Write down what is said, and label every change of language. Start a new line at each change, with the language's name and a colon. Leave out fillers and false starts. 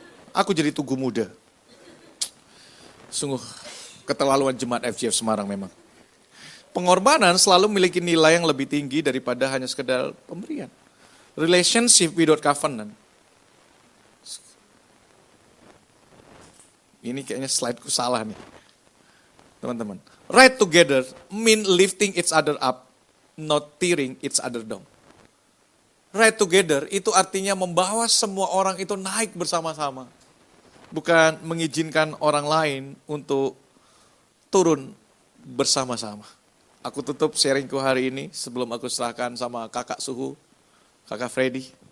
Indonesian: Aku jadi Tugu Muda. Sungguh keterlaluan jemaat FGF Semarang memang. Pengorbanan selalu memiliki nilai yang lebih tinggi daripada hanya sekedar pemberian.
English: Relationship without covenant.
Indonesian: Ini kayaknya slideku salah nih. Teman-teman.
English: Right together mean lifting each other up, not tearing each other down.
Indonesian: Right together itu artinya membawa semua orang itu naik bersama-sama. Bukan mengizinkan orang lain untuk turun bersama-sama. Aku tutup sharingku hari ini sebelum aku serahkan sama kakak suhu, kakak Freddy.